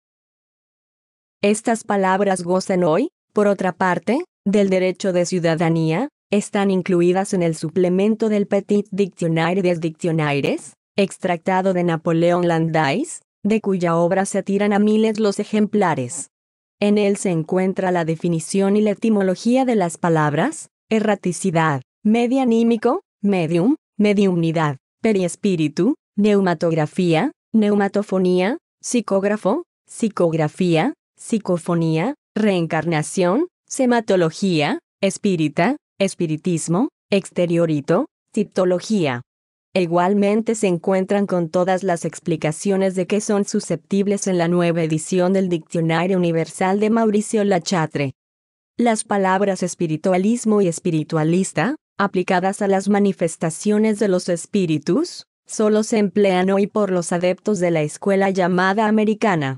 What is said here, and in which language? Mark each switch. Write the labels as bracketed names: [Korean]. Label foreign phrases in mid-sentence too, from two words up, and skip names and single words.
[Spanish] Estas palabras gozan hoy, por otra parte, del derecho de ciudadanía, están incluidas en el suplemento del Petit Dictionnaire des Dictionnaires, extractado de Napoleón Landais, de cuya obra se tiran a miles los ejemplares. En él se encuentra la definición y la etimología de las palabras: erraticidad, medianímico, medium, mediumnidad, periespíritu, neumatografía, neumatofonía, psicógrafo, psicografía, psicofonía, reencarnación, sematología, espírita, espiritismo, exteriorito, tiptología. Igualmente se encuentran con todas las explicaciones de que son susceptibles en la nueva edición del Diccionario Universal de Mauricio Lachatre. Las palabras espiritualismo y espiritualista, aplicadas a las manifestaciones de los espíritus, solo se emplean hoy por los adeptos de la escuela llamada americana.